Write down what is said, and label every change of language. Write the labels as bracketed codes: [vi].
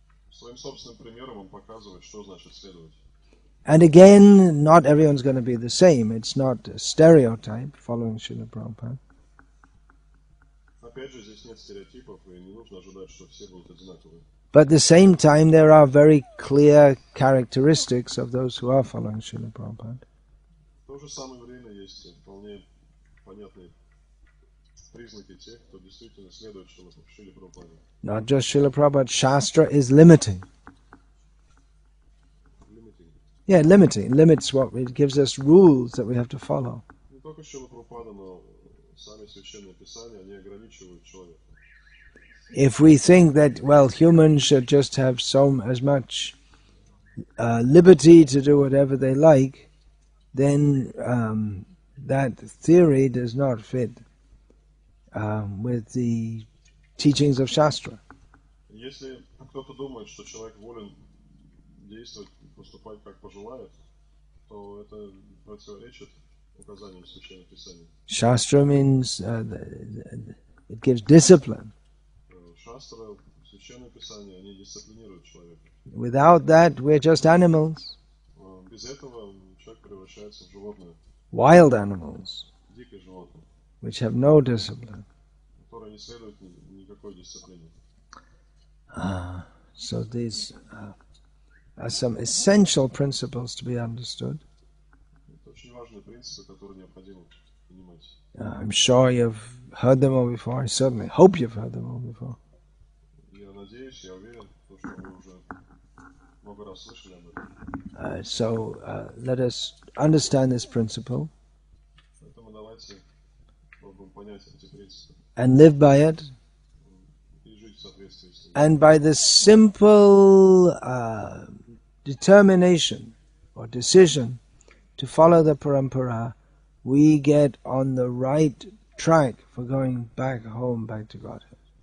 [ru] Своим собственным примером он показывает, что значит следовать. [en] And again, not everyone's going to be the same. It's not a stereotype following Srila Prabhupada. [ru] Опять же, здесь нет стереотипов, и не нужно ожидать, что все будут одинаковые. [en] But at the same time, there are very clear characteristics of those who are following Srila Prabhupada. [ru] В то же самое время есть вполне понятные признаки тех, кто действительно следует Шриле Прабхупаде. [en] Not just Srila Prabhupada, Shastra is limiting. Yeah, limiting. Limits what it gives us rules that we have to follow. [ru] Не только Шрила Прабхупада, но сами священные писания, они ограничивают человека. [en] If we think that, well, humans should just have as much liberty to do whatever they like, then that theory does not fit with the teachings of Shastra. [ru] Если кто-то думает, что человек волен действовать, поступать как пожелает, то это противоречит указаниям Священного Писания. [en] Shastra means it gives discipline. [ru] Шастра, Священное Писание, они дисциплинируют человека. [en] Without that, we're just animals. [ru] Без этого человек превращается в животное. [en] Wild animals. [ru] Дикое животное. [en] Which have no discipline. [ru] Которое не следует никакой дисциплине. [en] So these are some essential principles to be understood. [ru] Это очень важные принципы, которые необходимо понимать. [en] I'm sure you've heard them all before. I certainly hope you've heard them all before. [ru] Я надеюсь, я уверен, что вы уже много раз слышали об этом. [en] So let us understand this principle [ru] Поэтому давайте попробуем понять эти принципы [en] and live by it. [ru] И жить в соответствии с ними. [en] And by the simple determination or decision to follow the Parampara, we get on the right track for going back home, back to Godhead.